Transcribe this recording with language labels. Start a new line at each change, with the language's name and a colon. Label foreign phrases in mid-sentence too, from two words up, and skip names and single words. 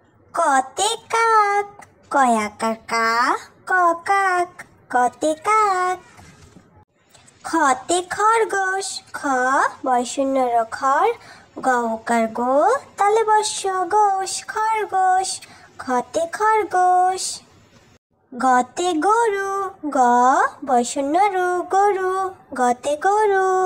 Bangla: কতে কাক, কয়াকার কা, ক কাক, কতে কাক। খতে খরগোশ, খ বয়শূন্য র খর, গকার গো, তালে বর্ষ গোশ, খরগোশ, খতে খরগোশ। গতে গরু, গ বয়শূন্য রু, গরু, গতে গরু।